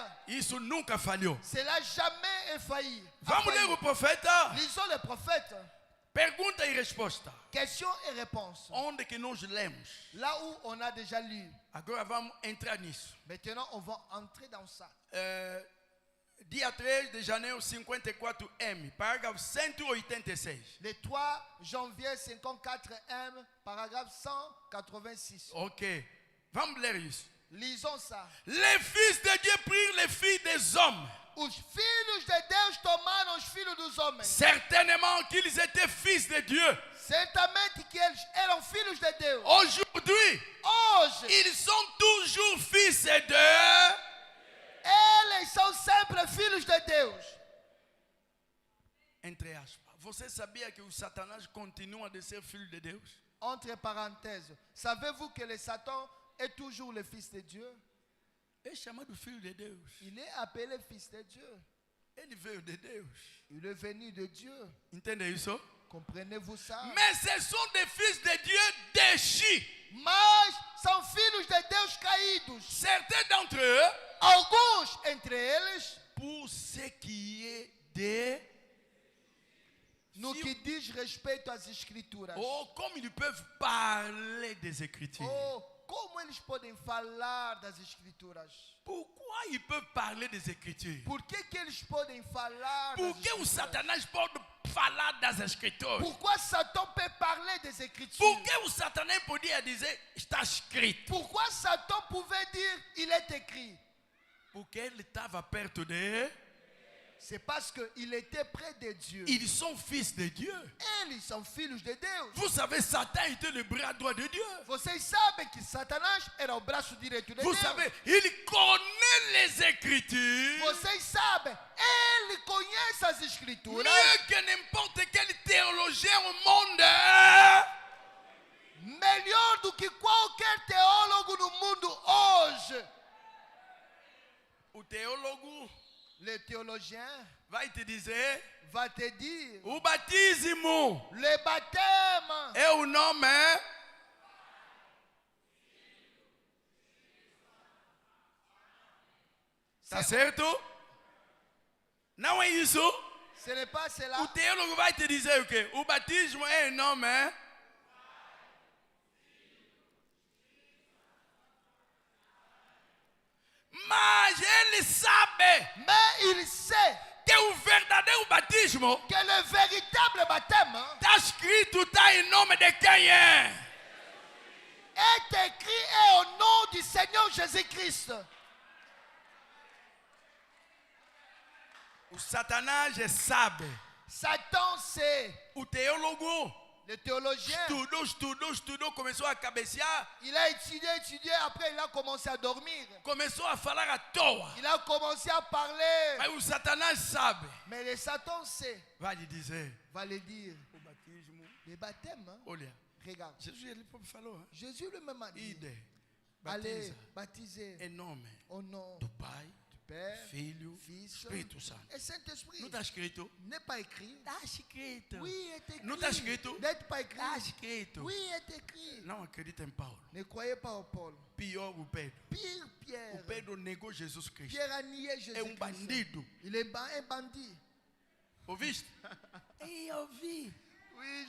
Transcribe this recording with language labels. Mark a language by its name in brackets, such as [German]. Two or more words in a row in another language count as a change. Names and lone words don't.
[Portuguese] Isso nunca falhou. [French] Cela jamais effailli. [Portuguese] Vamos ler o profeta. [French] Lisons les prophètes. [Portuguese] Pergunta e resposta. [French] Questions et réponses. [Portuguese] Onde que nós lemos? [French] Là où on a déjà lu. [Portuguese] Agora vamos entrar nisso. [French] Maintenant, on va entrer dans ça. [Portuguese] Dia 3 de janeiro 54M, parágrafo 186. [French] Le 3 janvier 54M, paragraphe 186. [Portuguese] Ok. Vamos ler isso. [French] Lisons ça. Les fils de Dieu prirent les filles des hommes. [Portuguese] Os filhos de Deus tomaram os filhos dos homens. [French] Certainement qu'ils étaient fils de Dieu. [Portuguese] Certamente que eles eram filhos de Deus. [French] Aujourd'hui, [Portuguese] Hoje, [French] ils sont toujours fils de... [Portuguese] eles são sempre filhos de Deus. Entre aspas. Você sabia que o Satanás continua a ser filho de Deus? [French] Entre parenthèses, savez-vous que le Satan est toujours le fils de Dieu? [Portuguese] É chamado filho de Deus. [French] Il est appelé fils de Dieu. [Portuguese] Ele veio de Deus. [French] Il est venu de Dieu. [Portuguese] Entende isso? [French] Comprenez-vous ça? Mais ce sont des fils de Dieu déchus. [Portuguese] Mas são filhos de Deus caídos. [French] Certains d'entre eux, [Portuguese] Alguns entre eles, [French] pour ce qui est de... [Portuguese] no que diz respeito às Escrituras. [French] Oh, comme ils peuvent parler des Écritures. [Portuguese] Oh, como eles podem falar das Escrituras? [French] Pourquoi ils peuvent parler des Écritures? [Portuguese] Por que eles podem falar Por das que o Escrituras? Satanás pode falar das Escrituras? [French] Pourquoi Satan peut parler des Écritures? [Portuguese] Por que o Satanás podia dizer, está escrito? [French] Pourquoi Satan pouvait dire, il est écrit? [Portuguese] Porque ele estava perto de... [French] C'est parce qu'il était près de Dieu. Ils sont fils de Dieu. [Portuguese] Eles são filhos de Deus. [French] Vous savez, Satan était le bras droit de Dieu. [Portuguese] Vocês sabem que Satanás era o braço direito de [French] Vous [Portuguese] Deus. [French] savez, il connaît les Écritures [Portuguese] Vocês sabem, ele conhece as Escrituras [French] mieux que n'importe quel théologien au monde. [Portuguese] melhor do que qualquer teólogo no mundo hoje. O teólogo [French] Le théologien [Portuguese] vai te dizer, [French] va te dire, [Portuguese] o batismo [French] le baptême [Portuguese] é o nome tá certo? Não é isso? [French] ce n'est pas cela. [Portuguese] O teólogo vai te dizer o quê? O batismo é o nome mas ele sabe [French] Mais il sait [Portuguese] que o verdadeiro batismo [French] que le véritable baptême [Portuguese] está escrito, está em nome de quem é? [French] est écrit et au nom du Seigneur Jésus-Christ. [Portuguese] O Satanás sabe. [French] Satan sait. [Portuguese] O teólogo [French] Le théologien, [Portuguese] estudou, começou a cabecear, [French] il a étudié, après il a commencé à dormir. [Portuguese] começou a falar à toa. [French] Il a commencé à parler. [Portuguese] Mas o Satanás sabe. [French] Mais le Satan sait, [Portuguese] Vai lhe dizer, [French] va le dire. [Portuguese] o batismo, [French] Le baptême, hein? [Portuguese] olha, [French] Regarde. [Portuguese] Jesus ele próprio falou, [French] hein? Jésus lui-même a dit, [Portuguese] Ide, [French] allez, [Portuguese] batiza, [French] baptisez [Portuguese] em nome [French] au nom [Portuguese] do Pai, [French] du Père, [Portuguese] Filho, [French] Fils [Portuguese] Espírito Santo. [French] et Saint-Esprit. [Portuguese] Não está escrito? [French] N'est pas écrit. [Portuguese] Está escrito. [French] Oui, est écrit. [Portuguese] Não está escrito? [French] N'est pas écrit. [Portuguese] Está escrito. [French] Oui, est écrit. [Portuguese] Não acredita em Paulo. [French] Ne croyez pas au Paul. [Portuguese] Pior o Pedro. [French] Pire [Portuguese] O [French] Pierre. [Portuguese] Pedro negou Jesus Cristo. [French] Pierre a nié [Portuguese] É [French] Jésus. [Portuguese] bandido. [French] Il est un bandit. [Portuguese] Ouviste? Eu ouvi.